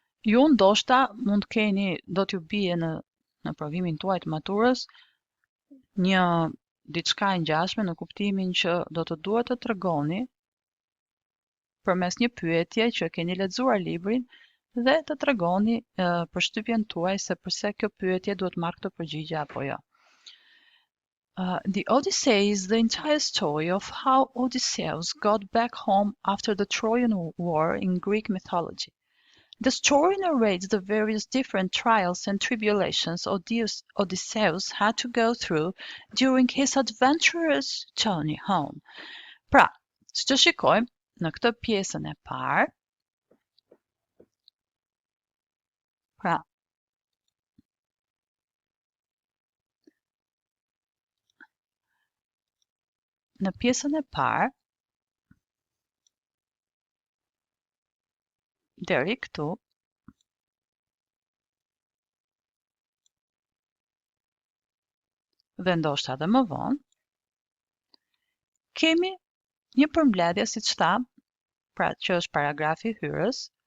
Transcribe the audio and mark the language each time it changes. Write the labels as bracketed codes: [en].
[sq] Ju ndoshta mund keni, do t'ju bie në provimin tuaj të maturës një diçka e ngjashme në kuptimin që do të duhet të tregoni përmes një pyetje që keni lexuar librin dhe të tregoni përshtypjen tuaj se përse kjo pyetje duhet marrë këtë përgjigje apo jo. [en] The Odyssey is the entire story of how Odysseus got back home after the Trojan War in Greek mythology. The story narrates the various different trials and tribulations Odysseus had to go through during his adventurous journey home. [sq] Pra, siç të shikojmë në këtë pjesën e parë, pra në pjesën e parë, deri këtu, dhe ndoshta edhe më vonë, kemi një përmbledhje, siç tham, pra që është paragrafi hyrës,